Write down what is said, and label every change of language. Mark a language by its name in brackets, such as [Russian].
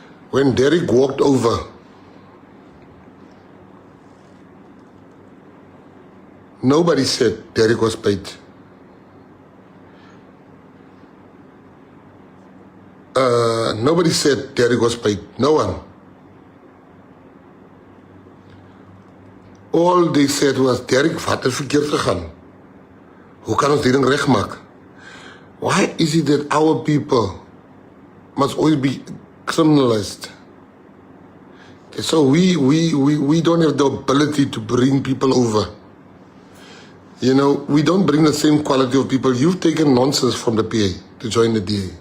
[English] When Derek walked over, nobody said Derek was paid. Nobody said Derek was paid. No one. All they said was, Derek, [Afrikaans] wat het verkeerd gegaan? Hoe kan ons die ding regmaak? [English] Why is it that our people must always be criminalized? So we don't have the ability to bring people over. You know, we don't bring the same quality of people. You've taken nonsense from the PA to join the DA.